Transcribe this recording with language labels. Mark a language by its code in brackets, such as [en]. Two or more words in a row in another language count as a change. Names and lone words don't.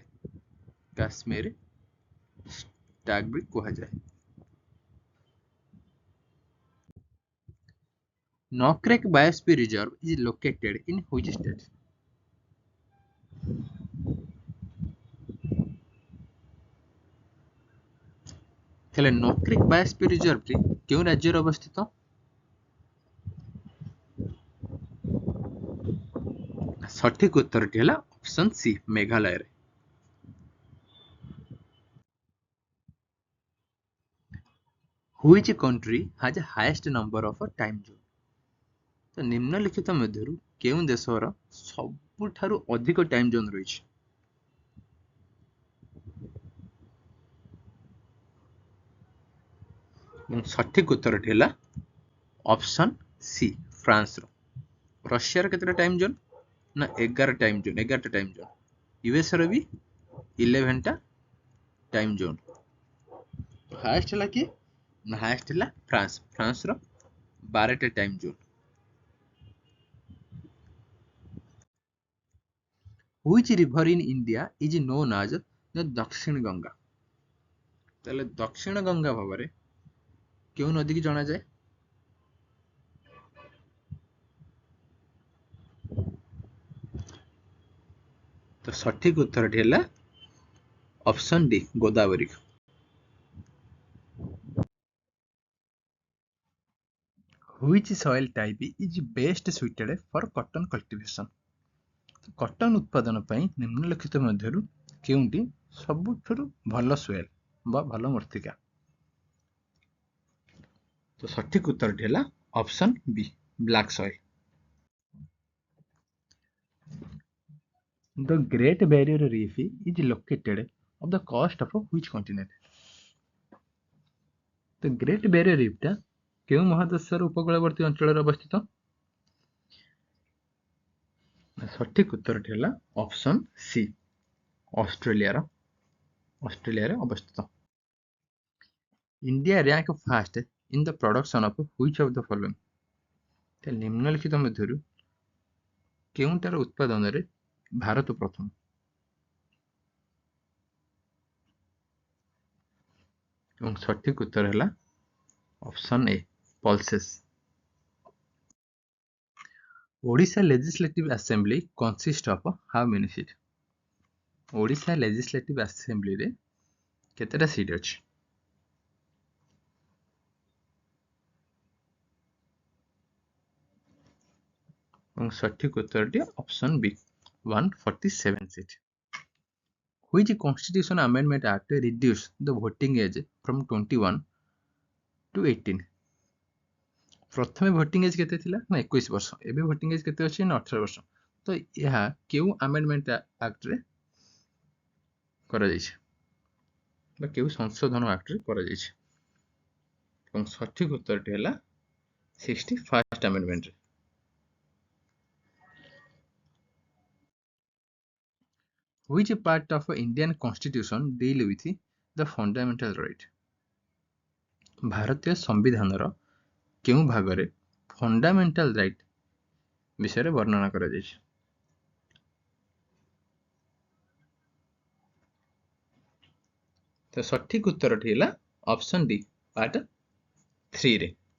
[en] Kashmiri stag [or] ବି କୁହାଯାଏ। [en] Nokrek Biosphere Reserve is located in which state? [or] ତାହେଲେ ନକ୍ରେକ୍ ବାୟୋସ୍ଫିୟର ରିଜର୍ଭଟି କେଉଁ ରାଜ୍ୟରେ ଅବସ୍ଥିତ? ସଠିକ ଉତ୍ତରଟି ହେଲା [en] option C [or] ମେଘାଳୟରେ। [en] Which country has the highest number of time zone? [or] ତ ନିମ୍ନଲିଖିତ ମଧ୍ୟରୁ କେଉଁ ଦେଶର ସବୁଠାରୁ ଅଧିକ [en] time zone [or] ରହିଛି? ସଠିକ ଉତ୍ତରଟି ହେଲା [en] option C [or] ଫ୍ରାନ୍ସର। ରଷିଆର କେତେଟା [en] time zone [or] ନା 11ଟା [en] time zone. [or] ୟୁଏସ ର ବି 11ଟା [en] time zone. [or] ହାଏଷ୍ଟ ହେଲା କିଏ ନା ହାଏଷ୍ଟ ହେଲା ଫ୍ରାନ୍ସର 12ଟା [en] time zone. Which river in India is known as the [or] ଦକ୍ଷିଣ ଗଙ୍ଗା? ତାହେଲେ ଦକ୍ଷିଣ ଗଙ୍ଗା ଭାବରେ କେଉଁ ନଦୀକି ଜଣାଯାଏ? ତ ସଠିକ ଉତ୍ତରଟି ହେଲା [en] option D [or] ଗୋଦାବରୀ। [en] Which soil type is best suited for cotton cultivation? [or] କଟନ୍ ଉତ୍ପାଦନ ପାଇଁ ନିମ୍ନଲିଖିତ ମଧ୍ୟରୁ କେଉଁଟି ସବୁଠାରୁ ଭଲ ସୋଏଲ୍ ବା ଭଲ ମୃତ୍ତିକା? ତ ସଠିକ ଉତ୍ତରଟି ହେଲା [en] option B, black soil. The Great Barrier Reef is located off the coast of which continent? [or] The Great Barrier Reef ଟା କେଉଁ ମହାଦେଶର ଉପକୂଳବର୍ତ୍ତୀ ଅଞ୍ଚଳରେ ଅବସ୍ଥିତ? ସଠିକ ଉତ୍ତରଟି ହେଲା [en] option C, [or] ଅଷ୍ଟ୍ରେଲିଆରେ ଅବସ୍ଥିତ। [en] ଇଣ୍ଡିଆ rank first in the production of which of the following? [or] ନିମ୍ନଲିଖିତ ମଧ୍ୟରୁ କେଉଁଟାର ଉତ୍ପାଦନରେ ଭାରତ ପ୍ରଥମ? ଏବଂ ସଠିକ ଉତ୍ତର ହେଲା [en] option A, pulses. ଓଡ଼ିଶା Legislative Assembly consists of how many seats? [or] ଓଡ଼ିଶା Legislative Assemblyରେ କେତେଟା ସିଟ୍ ଅଛି? ଏବଂ ସଠିକ ଉତ୍ତରଟି [en] option B, [or] 147 ସିଟ୍। [en] Which Constitution Amendment Act reduced the voting age from 21 to 18? [or] ପ୍ରଥମେ [en] voting age [or] କେତେ ଥିଲା ନା 21 ବର୍ଷ, ଏବେ [en] voting age [or] କେତେ ଅଛି ନା 18 ବର୍ଷ। ତ ଏହା କେଉଁ [en] amendment act [or] କରାଯାଇଛି ବା କେଉଁ ସଂଶୋଧନ ଆକ୍ଟରେ କରାଯାଇଛି? ଏବଂ ସଠିକ ଉତ୍ତରଟି ହେଲା 61st ଆମେଣ୍ଡମେଣ୍ଟରେ। [en] Which part of Indian Constitution deal with the fundamental right? [or] ଭାରତୀୟ ସମ୍ବିଧାନର କେଉଁ ଭାଗରେ [en] fundamental right [or] ବିଷୟରେ ବର୍ଣ୍ଣନା କରାଯାଇଛି? ତ ସଠିକ ଉତ୍ତରଟି ହେଲା [en] option D, part 3.